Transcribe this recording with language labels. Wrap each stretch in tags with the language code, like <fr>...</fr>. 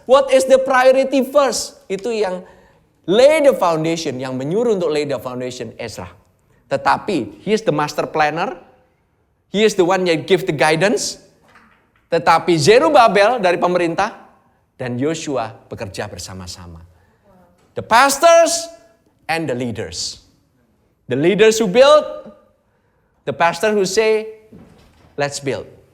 <en>What is the priority first? Itu yang lay the foundation,</en> <id>yang menyuruh untuk</id> <en>lay the foundation Ezra. Tetapi, he is the master planner. He is the one yang give the guidance.</en> <id>Tetapi Zerubabel dari pemerintah dan Yoshua bekerja bersama-sama.</id> <en>The pastors and the leaders. The leaders who build, the pastor who say, let's build.</en>